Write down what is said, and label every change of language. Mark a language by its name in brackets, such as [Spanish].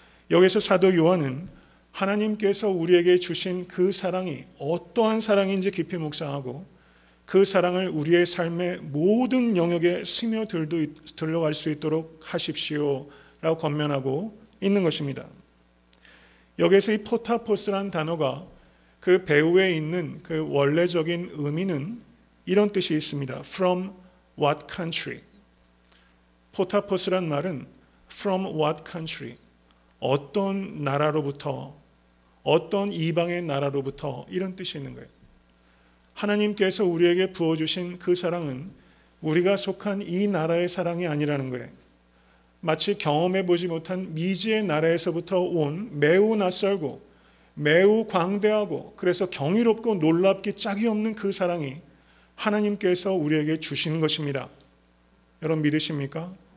[Korean] 여기서 사도 요한은 하나님께서 우리에게 주신 그 사랑이 어떠한 사랑인지 깊이 묵상하고 그 사랑을 우리의 삶의 모든 영역에 스며들어갈 수 있도록 하십시오 라고 권면하고 있는 것입니다. 여기서 이 포타포스라는 단어가 그 배후에 있는 그 원래적인 의미는 이런 뜻이 있습니다. [English] From what country? [Korean] 포타포스란 말은 [English] From what country? [Korean] 어떤 나라로부터, 어떤 이방의 나라로부터, 이런 뜻이 있는 거예요. 하나님께서 우리에게 부어주신 그 사랑은 우리가 속한 이 나라의 사랑이 아니라는 거예요. 마치 경험해보지 못한 미지의 나라에서부터 온 매우 낯설고 매우 광대하고 그래서 경이롭고 놀랍기 짝이 없는 그 사랑이 하나님께서 우리에게 주신 것입니다. 여러분 믿으십니까?